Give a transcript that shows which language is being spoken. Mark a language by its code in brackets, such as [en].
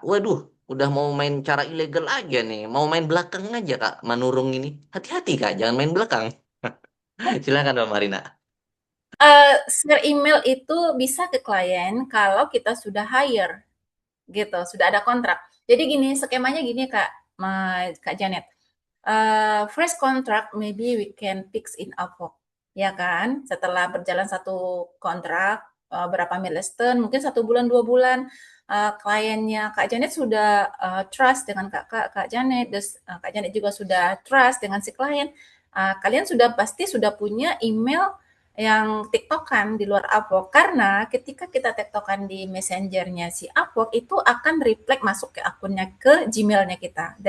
[id] Waduh, udah mau main cara ilegal aja nih, mau main belakang aja Kak Manurung ini. Hati-hati Kak, jangan main belakang. Silakan Mbak Marina. Share email itu bisa ke klien kalau kita sudah hire gitu, sudah ada kontrak. Jadi gini, skemanya gini Kak, Kak Janet. [en] First contract maybe we can fix in Upwork, [id] ya kan? Setelah berjalan satu kontrak, berapa milestone, mungkin 1 bulan, 2 bulan, kliennya Kak Janet sudah trust dengan Kak Janet, terus Kak Janet juga sudah trust dengan si klien. Kalian sudah pasti sudah punya email yang tiktokan di luar Upwork karena ketika kita tiktokan di messengernya si Upwork itu akan reflect masuk ke akunnya ke Gmailnya kita.